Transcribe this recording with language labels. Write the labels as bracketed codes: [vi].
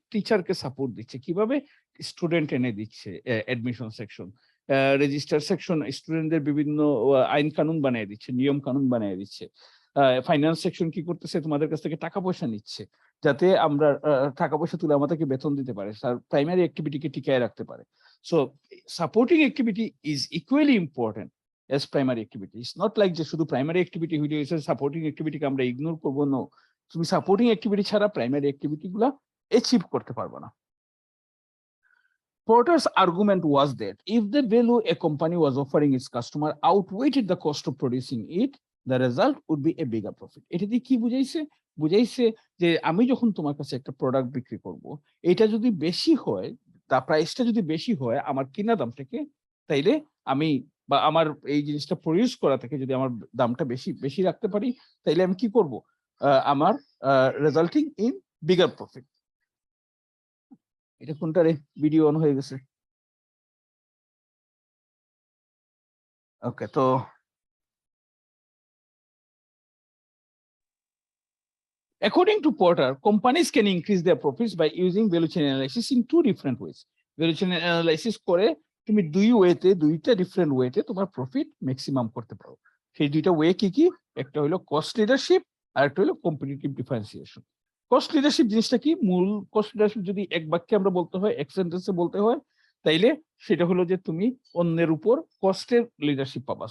[bn] টিচারকে সাপোর্ট দিচ্ছে। কিভাবে? স্টুডেন্ট এনে দিচ্ছে অ্যাডমিশন সেকশন, রেজিস্টার সেকশন স্টুডেন্টদের বিভিন্ন আইন কানুন বানিয়ে দিচ্ছে, নিয়ম কানুন বানিয়ে দিচ্ছে। ফাইন্যান্স সেকশন কি করতেছে? তোমাদের কাছ থেকে টাকা পয়সা নিচ্ছে, যাতে আমরা টাকা পয়সা তুলে আমাদেরকে বেতন দিতে পারে, তার প্রাইমারি অ্যাক্টিভিটিকে টিকায় রাখতে পারে। [en] So supporting activity is equally important as primary activity. It's not like [bn] যে শুধু প্রাইমারি অ্যাক্টিভিটি হইলে সাপোর্টিং অ্যাক্টিভিটিকে আমরা ইগনোর করবো। না, তুমি সাপোর্টিং অ্যাক্টিভিটি ছাড়া প্রাইমারি অ্যাক্টিভিটি গুলা অ্যাচিভ করতে পারবে না। [en] Porter's argument was that if the value a company was offering its customer outweighed the cost of producing it, the result would be a bigger profit. [bn] এটা দিয়ে কি বুঝাইছে? বুঝাইছে যে আমি যখন তোমার কাছে একটা প্রোডাক্ট বিক্রি করব, এটা যদি বেশি হয়, তা প্রাইসটা যদি বেশি হয় আমার কিনা দাম থেকে, তাইলে আমি বা আমার এই জিনিসটা প্রডিউস করা থেকে যদি আমার দামটা বেশি বেশি রাখতে পারি, তাইলে আমি কি করব? আমার [en] Resulting in bigger profit. [bn] এটা কোনটারে? ভিডিও অন হয়ে গেছে। [en] Okay, তো according to Porter, companies can increase their profits by using value chain analysis in two different ways. [bn] Value chain analysis করে তুমি দুইটা ডিফারেন্ট ওয়েতে তোমার প্রফিট ম্যাক্সিমাম করতে পারো। সেই দুইটা ওয়ে কি কি? একটা হলো কস্ট লিডারশিপ, আর একটা হলো কম্পিটিটিভ ডিফারেন্সিয়েশন। কস্ট লিডারশিপ জিনিসটা কি? মূল কস্ট লিডারশিপ যদি এক বাক্যে আমরা বলতে হয়, এক সেন্টেন্সে বলতে হয়, তাইলে সেটা হলো যে তুমি অন্যের উপর কস্টের লিডারশিপ পাবা।